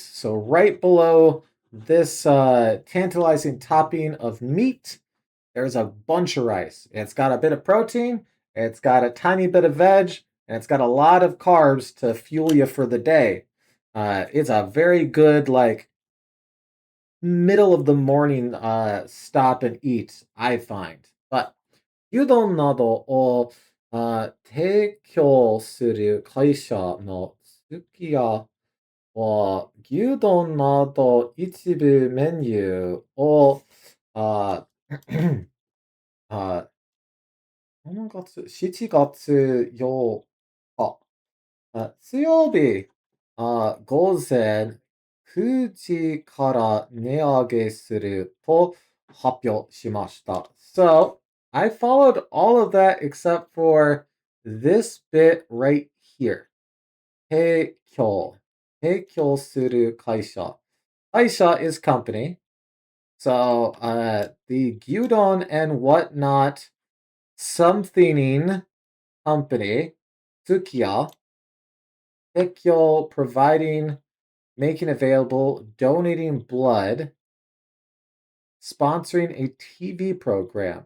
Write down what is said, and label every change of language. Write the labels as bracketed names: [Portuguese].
[English] So right below this tantalizing topping of meat, there's a bunch of rice. It's got a bit of protein, it's got a tiny bit of veg, and it's got a lot of carbs to fuel you for the day. It's a very good, like, middle of the morning stop and eat, I find. [Japanese] But, 牛丼などを提供する会社のすき家は、牛丼など一部メニューをああ7月、7月8日、水曜日、午前9時から値上げすると発表しました。 [English] So, I followed all of that except for this bit right here. [Japanese] 提供。提供する会社。 [English] 会社 is company. So, the gyudon and whatnot somethinging company, Tsukiya, Tekyo providing, making available, donating blood, sponsoring a TV program.